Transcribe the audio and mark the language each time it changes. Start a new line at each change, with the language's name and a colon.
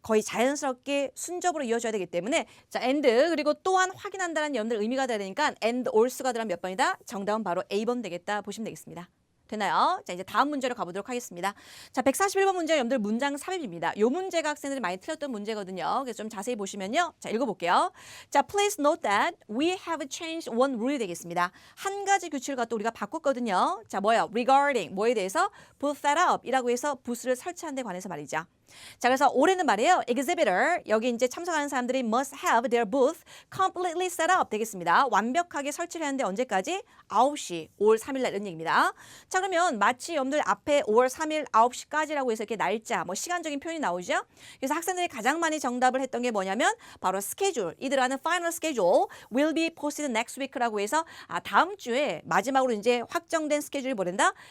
Korean: 거의 자연스럽게 순접으로 이어져야 되기 때문에 자, and 그리고 또한 확인한다는 여러분들 의미가 돼야 되니까 and also가 들어가면 몇 번이다? 정답은 바로 A번 되겠다 보시면 되겠습니다. 되나요? 자, 이제 다음 문제로 가보도록 하겠습니다. 자, 141번 문제 여러분들 문장 삽입입니다. 이 문제가 학생들이 많이 틀렸던 문제거든요. 그래서 좀 자세히 보시면요. 자, 읽어볼게요. 자,
English: please note that we have changed one rule
Korean: 되겠습니다. 한 가지 규칙을 갖다 우리가 바꿨거든요. 자, 뭐예요? regarding 뭐에 대해서
English: booth setup
Korean: 이라고 해서 부스를 설치하는 데 관해서 말이죠. 자, 그래서 올해는 말이에요.
English: exhibitor
Korean: 여기 이제 참석하는 사람들이
English: must have their booth completely set up
Korean: 되겠습니다. 완벽하게 설치를 하는데 언제까지? 9시 5월 3일 날 이런 얘기입니다. 자, 그러면 마치 여러분들 앞에 5월 3일 9시까지라고 해서 이렇게 날짜 뭐 시간적인 표현이 나오죠. 그래서 학생들이 가장 많이 정답을 했던 게 뭐냐면 바로 스케줄 이 들어가는
English: final schedule will be posted next week
Korean: 라고 해서 다음 주에 마지막으로 이제 확정된 스케줄이 뭐된다?